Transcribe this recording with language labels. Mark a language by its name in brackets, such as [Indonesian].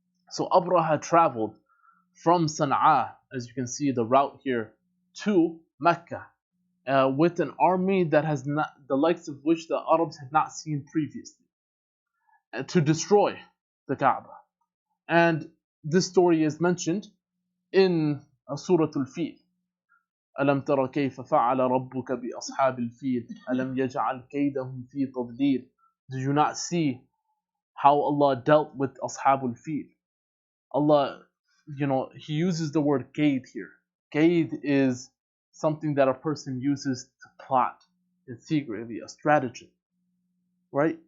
[English] So Abraha traveled from Sana'a, as you can see the route here, to Mecca with an army that has not, the likes of which the Arabs had not seen previously, to destroy the Kaaba. And this story is mentioned in Surah Al-Fil. [Arabic] ألم تر كيف فعل ربك بأصحاب الفيل ألم يجعل كيدهم في تضليل. [English] Do you not see how Allah dealt with Ashabul Fil? Allah, He uses the word kaid here. Kaid is something that a person uses to plot in secretly, a strategy, right?